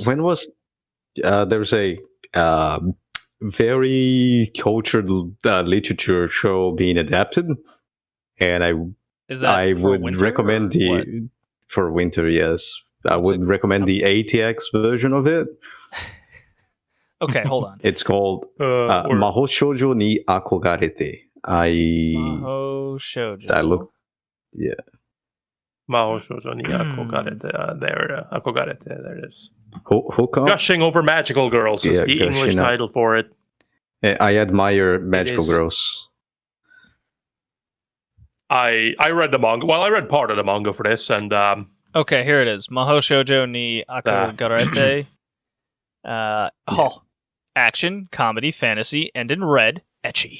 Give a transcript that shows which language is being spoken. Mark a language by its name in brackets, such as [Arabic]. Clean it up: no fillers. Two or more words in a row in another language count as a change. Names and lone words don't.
[English] When was there's a very cultured literature show being adapted, and I would recommend for winter. Yes, I would recommend the ATX version of it. Okay, hold on. It's called Mahou Shoujo ni Akogarete. Mahou Shoujo. I look, yeah. Mahou Shoujo ni Akogarete. Akogarete. There it is. Gushing over magical girls is the English title for it. I admire magical girls. I read the manga. Well, I read part of the manga for this, and okay, here it is. Mahou Shoujo ni Akogarete. Action, comedy, fantasy, and in red, ecchi.